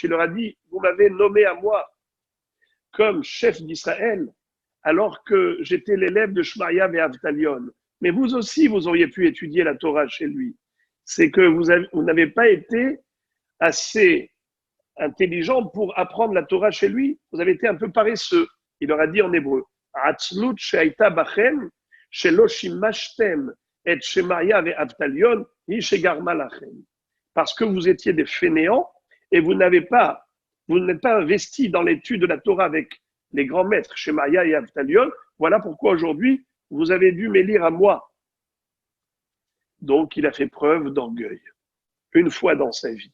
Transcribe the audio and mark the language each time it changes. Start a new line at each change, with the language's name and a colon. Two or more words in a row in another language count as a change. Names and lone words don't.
French: Il leur a dit, vous m'avez nommé à moi comme chef d'Israël, alors que j'étais l'élève de Shmaya et Avtalion. Mais vous aussi, vous auriez pu étudier la Torah chez lui. C'est que vous n'avez pas été assez intelligent pour apprendre la Torah chez lui. Vous avez été un peu paresseux. Il leur a dit en hébreu,
Hebrew: עצלות שהייתה בכם, שלא שימשתם את שמעיה ואבטליון, היא שגרמה לכם.
French: Parce que vous étiez des fainéants et vous n'êtes pas investis dans l'étude de la Torah avec les grands maîtres, Shemaya et Avtalion. Voilà pourquoi aujourd'hui, vous avez dû m'élire à moi. Donc, il a fait preuve d'orgueil, une fois dans sa vie.